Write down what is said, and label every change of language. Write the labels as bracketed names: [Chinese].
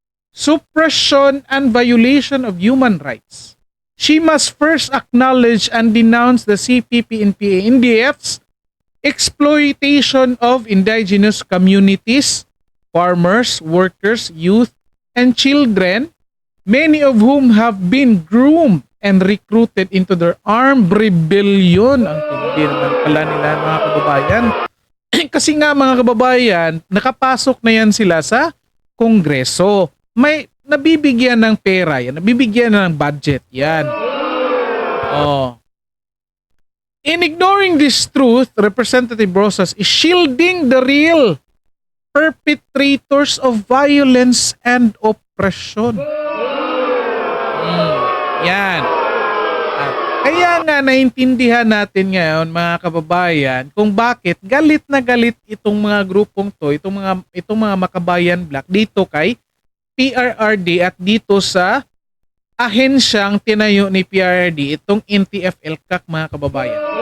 [English] suppression, and violation of human rights, she must first acknowledge and denounce the CPP-NPA-NDF's exploitation of indigenous communities, farmers, workers, youth, and children, many of whom have been groomed and recruited into their armed rebellion. [Filipino] Ang tindi naman pala nila mga kababayan. Kasi nga mga kababayan, nakapasok na yan sila sa Kongreso. May nabibigyan ng pera yan, nabibigyan na ng budget yan. [English] In ignoring this truth, Representative Rosas is shielding the real perpetrators of violence and oppression. [Filipino] Yan. Kaya nga naintindihan natin ngayon mga kababayan kung bakit galit na galit itong mga grupong to, itong mga Makabayan Black dito kay PRRD at dito sa ahensyang tinayo ni PRRD, itong NTF-ELCAC mga kababayan.